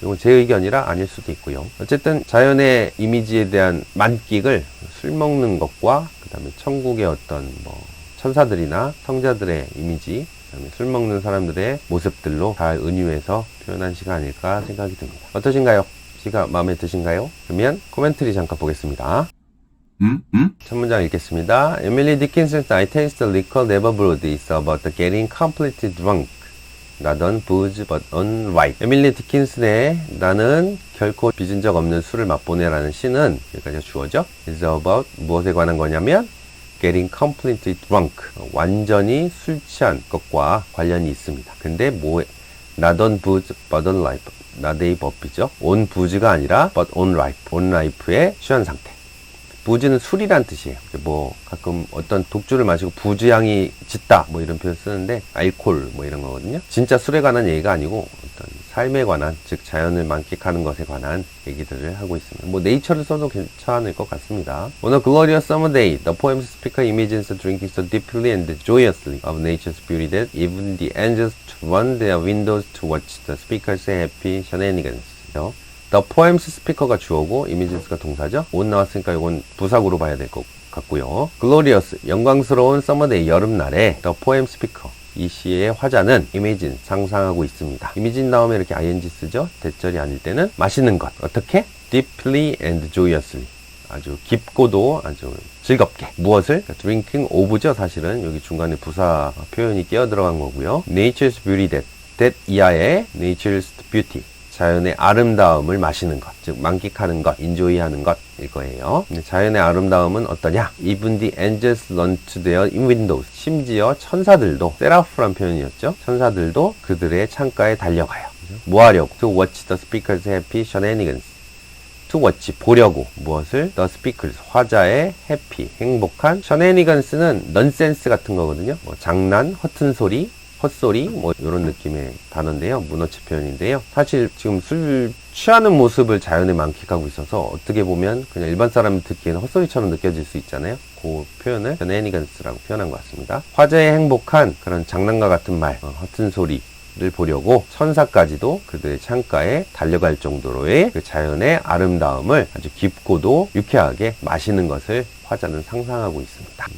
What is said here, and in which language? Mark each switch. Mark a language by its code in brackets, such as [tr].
[ko] 이건 제 의견이라 아닐 수도 있고요. 어쨌든 자연의 이미지에 대한 만끽을 술 먹는 것과 그다음에 천국의 어떤 뭐 천사들이나 성자들의 이미지 술 먹는 사람들의 모습들로 잘 은유해서 표현한 시가 아닐까 생각이 듭니다. 어떠신가요? 시가 마음에 드신가요? 그러면 코멘터리 잠깐 보겠습니다. 첫 문장 읽겠습니다. [en] Emily Dickinson's I taste the liquor never brewed is about getting completely drunk. Not on booze but on wine. [ko] 에밀리 디킨슨의 나는 결코 빚은 적 없는 술을 맛보네라는 시는 여기까지가 주어져. [en] is about [ko] 무엇에 관한 거냐면 [en] getting completely drunk, [ko] 완전히 술 취한 것과 관련이 있습니다. 근데 [en] not on booze but on life, [ko] not의 법이죠. [en] on booze [ko] 가 아니라 [en] but on life, on life [ko] 의 취한 상태. 부즈는 술이란 뜻이에요. 뭐 가끔 어떤 독주를 마시고 부주향이 짙다 뭐 이런 표현 쓰는데 알코올 뭐 이런 거거든요. 진짜 술에 관한 얘기가 아니고 어떤 삶에 관한, 즉 자연을 만끽하는 것에 관한 얘기들을 하고 있습니다. 뭐 네이처를 써도 괜찮을 것 같습니다. [en] On a glorious summer day, the poem's speaker imagines drinking so deeply and joyously of nature's beauty that even the angels run their windows to watch the speaker's happy shenanigans. The poem's speaker [ko] 가 주어고 [en] images [ko] 가 동사죠. on 나왔으니까 이건 부사구로 봐야 될 것 같고요. [en] glorious, [ko] 영광스러운 [en] summer day, [ko] 여름날에 [en] the poem speaker, [ko] 이 시의 화자는 [en] imagine, [ko] 상상하고 있습니다. [en] imagine [ko] 다음에 이렇게 ing 쓰죠. 대절이 아닐 때는 마시는 것. 어떻게? [en] deeply and joyously. [ko] 아주 깊고도 아주 즐겁게. 무엇을? [en] drinking of [ko] 죠. 사실은 여기 중간에 부사 표현이 끼어 들어간 거고요. [en] nature's beauty that [ko] 이하의 [en] nature's beauty. [ko] 자연의 아름다움을 마시는 것, 즉 만끽하는 것, 인조이하는 것일 거예요. 자연의 아름다움은 어떠냐? [en] Even the angels run to their windows. [ko] 심지어 천사들도, 세라프란 표현이었죠. 천사들도 그들의 창가에 달려가요. 뭐 하려고? [en] To watch the speaker's happy shenanigans. To watch, [ko] 보려고. 무엇을? [en] The speakers, [ko] 화자의 [en] happy, [ko] 행복한. shenanigans는 [en] nonsense [ko] 같은 거거든요. 뭐 장난, 허튼 소리, 헛소리 뭐 이런 느낌의 단어인데요. 문어체 표현인데요. 사실 지금 술 취하는 모습을 자연에 만끽하고 있어서 어떻게 보면 그냥 일반 사람이 듣기에는 헛소리처럼 느껴질 수 있잖아요. 그 표현을 shenanigans라고 표현한 것 같습니다. 화제의 행복한 그런 장난과 같은 말, 허튼 소리를 보려고 천사까지도 그들의 창가에 달려갈 정도로의 그 자연의 아름다움을 아주 깊고도 유쾌하게 마시는 것을 화자는 상상하고 있습니다.